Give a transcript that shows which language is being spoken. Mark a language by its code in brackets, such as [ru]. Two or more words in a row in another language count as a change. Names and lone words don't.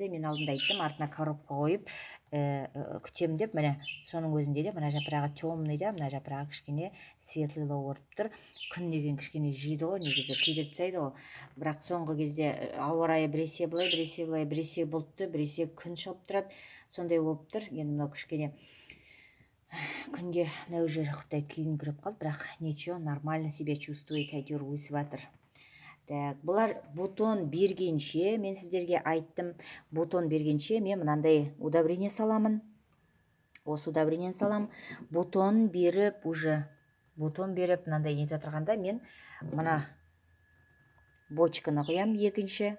[kk] Мен алдында айттым, артына коробка қойып күтем деп, міне соның өзінде де мына жапырағы темный да, мына жапырағы кішкене светлылау орып тұр. Күн деген кішкене жейді ғой, негізі күйдіріп тастайды ғой. Бірақ соңғы кезде ауа райы біресе былай, біресе былай, біресе бұлтты, біресе күн шығып тұрады. Сондай болып тұр. Енді мынау кішкене күнге мына жері құдай күйін кіріп қалды, бірақ [ru] ничего, нормально себя чувствует, [kk] әйтеуір өсіп жатыр. Так, бұлар бутон бергенше, мен сіздерге айттым, бутон бергенше мен мынандай удобрение саламын. Осы удобрение салам. Бутон беріп, мынандай нетіп отырғанда мен мына бочканы құям екінші.